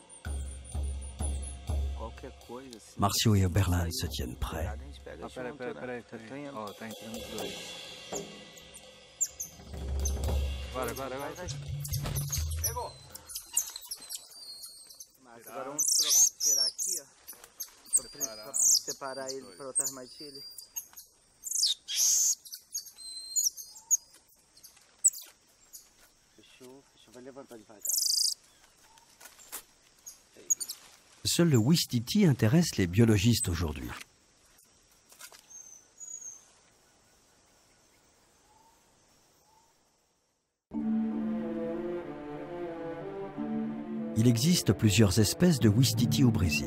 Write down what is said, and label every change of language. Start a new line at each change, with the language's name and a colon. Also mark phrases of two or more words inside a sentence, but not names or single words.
French: Marcio et Oberlin se tiennent prêts.
Portuguese: Agora vamos tirar aqui, ó, para separar ele para outras matilhas. Fechou, vai levantar devagar.
French: Seul le Ouistiti intéresse les biologistes aujourd'hui. Il existe plusieurs espèces de Ouistiti au Brésil.